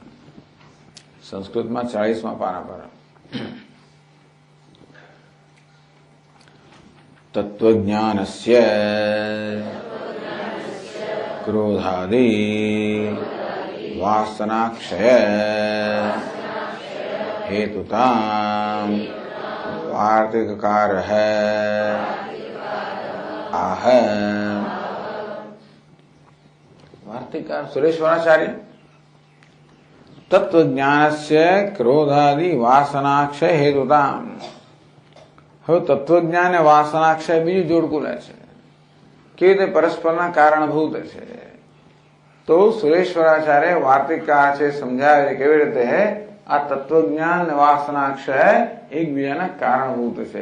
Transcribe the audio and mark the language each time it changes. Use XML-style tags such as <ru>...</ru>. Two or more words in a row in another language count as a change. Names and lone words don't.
<gu>સંસ્કૃતમાં 40માં પાના પર.</gu> <sa>તત્વજ્ઞાનસ્ય ક્રોધાદિ વાસનાક્ષય हेतुताम् वार्तिककारः आह. वार्तिककार सुरेश्वराचार्य तत्वज्ञानस्य क्रोधादि वासनाक्षय हेतुताम्.</sa> <gu>હવે તત્વજ્ઞાન અને વાસનાક્ષય બીજું જોડકું લે છે કે તે પરસ્પરના કારણભૂત છે. તો સુરેશ્વરાચાર્ય વાર્તિકકાર છે સમજાવે કેવી રીતે આ તત્વજ્ઞાન અને વાસનાક્ષય એકબીજાના કારણભૂત છે.</gu>